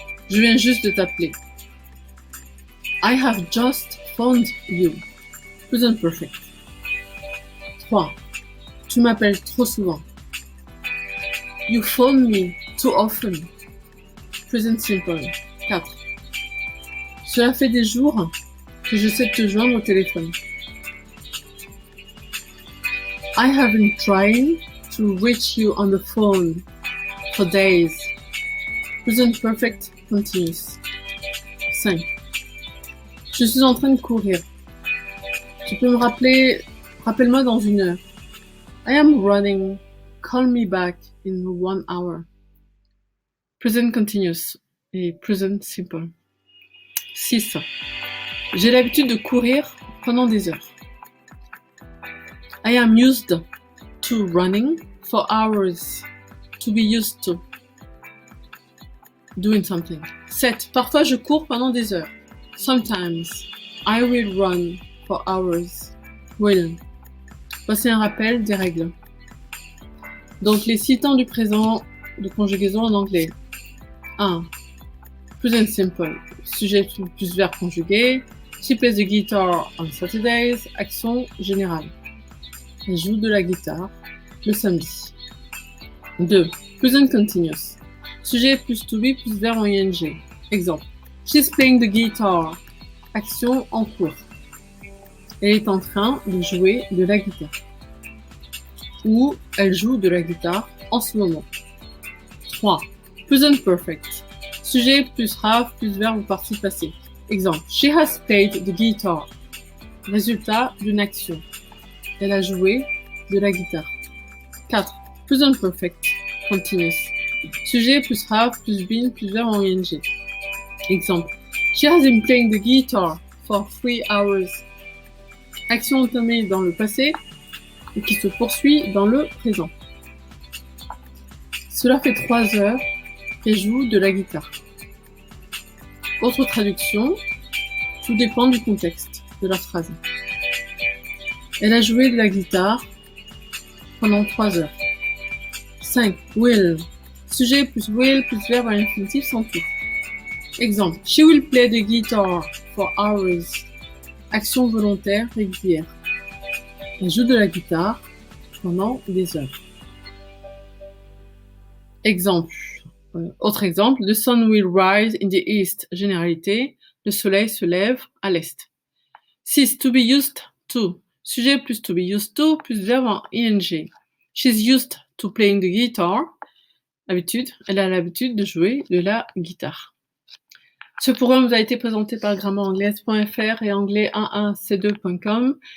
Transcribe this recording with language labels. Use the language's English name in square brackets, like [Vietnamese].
[French] Je viens juste de t'appeler. [English] I have just phoned you. Present perfect. 3. [French] Tu m'appelles trop souvent. [English] You phone me too often. Present simple. 4. [French] Cela fait des jours que j'essaie de te joindre au téléphone. [English] I have been trying to reach you on the phone for days. Present perfect continuous. 5. [French] Je suis en train de courir. Tu peux me rappeler, rappelle-moi dans 1 heure. [English] I am running. Call me back in 1 hour. Present continuous et present simple. 6. [French] J'ai l'habitude de courir pendant des heures. [English] I am used to running for hours. To be used to doing something. 7. [French] Parfois je cours pendant des heures. [English] Sometimes I will run for hours. Will. [French] Voici un rappel des règles. Donc les 6 temps du présent de conjugaison en anglais. 1. Present simple. Sujet plus verbe conjugué. [English] She plays the guitar on Saturdays. [French] Action générale. Elle joue de la guitare le samedi. 2. Present continuous. Sujet plus to be plus verbe en ing. Exemple. [English] She's playing the guitar. [French] Action en cours. Elle est en train de jouer de la guitare. Ou elle joue de la guitare en ce moment. 3. Present perfect. Sujet plus have plus verbe ou participe passé. Exemple. [English] She has played the guitar. [French] Résultat d'une action. Elle a joué de la guitare. 4. Present perfect. Continuous. Sujet plus have plus been plus verbe en ing. Exemple. [English] She has been playing the guitar for 3 hours. [French] Action entamée dans le passé et qui se poursuit dans le présent. Cela fait 3 heures qu'elle joue de la guitare. Autre traduction, tout dépend du contexte de la phrase. Elle a joué de la guitare pendant 3 heures. 5. Will. Sujet plus will plus verbe à l'infinitif sans tout. Exemple. [English] She will play the guitar for hours. [French] Action volontaire régulière. Elle joue de la guitare pendant des heures. Exemple. Autre exemple. [English] The sun will rise in the east. [French] Généralité. Le soleil se lève à l'est. 6. To be used to. Sujet plus to be used to plus verbe en ing. [English] She's used to playing the guitar. [French] Habitude. Elle a l'habitude de jouer de la guitare. Ce programme vous a été présenté par grammairanglaise.fr et anglais11c2.com.